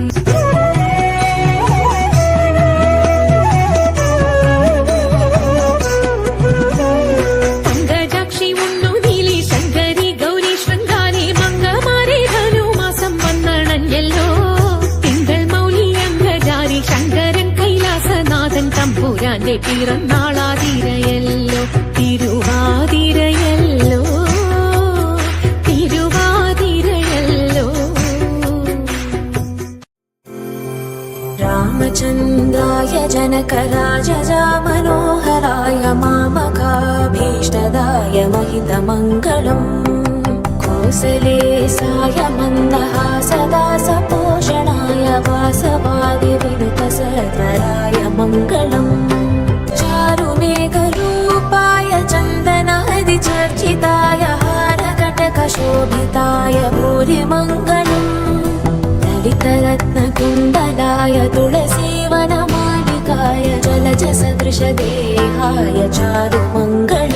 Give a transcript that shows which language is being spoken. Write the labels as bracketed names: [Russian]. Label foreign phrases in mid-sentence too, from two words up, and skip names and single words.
[Malayalam] പങ്കജാക്ഷി ഉണ്ണു നീലി ശങ്കരി ഗൗരി ശൃംഗാരി മംഗമാരെ ധനുമാസം വന്നണഞ്ഞല്ലോ തിങ്കൾ മൗലി അംഗജാരി ശങ്കരൻ കൈലാസനാഥൻ തമ്പുരാന്റെ പിറന്നാളാതിരയല്ലോ തിരുവാതിരയല്ലോ തിരുവാതിരയല്ലോ [Sanskrit] रामचन्द्राय जनकराजा मनोहराय मामकाभीष्टदाय महितमङ्गलम् कोसलेसाय मन्दहासदासपोषणाय वासवादिविनुतसत्वराय मङ्गलम् चारुमेघरूपाय चन्दनादिचर्चिताय हारकटकशोभिताय भूरिमङ्गलम् ललितरत्नकुण्डलाय तुलसीवनमालिकाय जलजसदृशदेहाय चारुमङ्गलम्